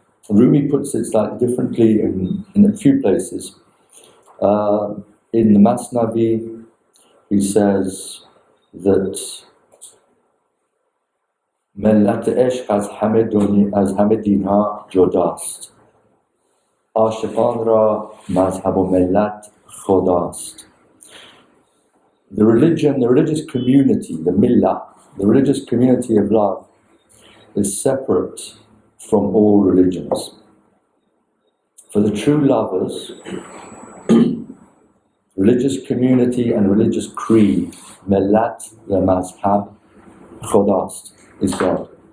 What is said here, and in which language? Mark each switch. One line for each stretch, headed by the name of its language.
English: Rumi puts it slightly differently in a few places. In the Masnavi, he says that
Persian: ملت عشق از همه دینها جداست. عاشقان را مذهب و ملت خداست.
English: The religion, the religious community, the millah, the religious community of love is separate from all religions. For the true lovers, religious community and religious creed, millat, the mazhab, khudast, is God.